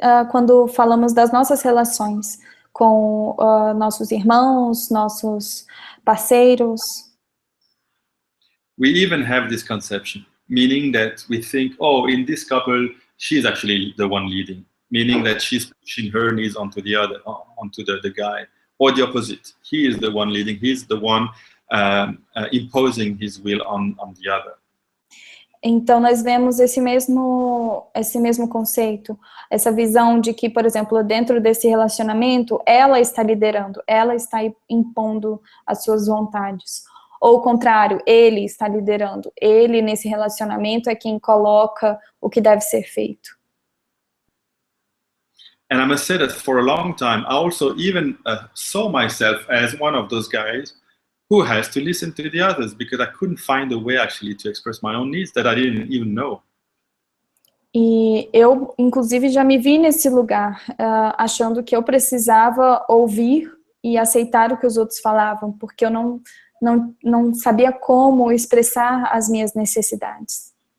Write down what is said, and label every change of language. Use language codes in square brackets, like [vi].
[pt] Quando falamos das nossas relações com nossos irmãos, nossos parceiros. [en] We even have this conception, meaning that we think, oh, in this couple, she's actually the one leading, meaning that she's pushing her needs onto the guy, or the opposite. He is the one leading, he's the one imposing his will on the other. [pt] Então, nós vemos esse mesmo conceito, essa visão de que, por exemplo, dentro desse relacionamento, ela está liderando, ela está impondo as suas vontades. Ou o contrário, ele está liderando, ele nesse relacionamento é quem coloca o que deve ser feito. [en] And I must say that for a long time, I also even saw myself as one of those guys who has to listen to the others, because I couldn't find a way actually to express my own needs that I didn't even know. [pt] E eu, inclusive, já me vi nesse lugar, achando que eu precisava ouvir e aceitar o que os outros falavam, porque eu não sabia como expressar as minhas necessidades.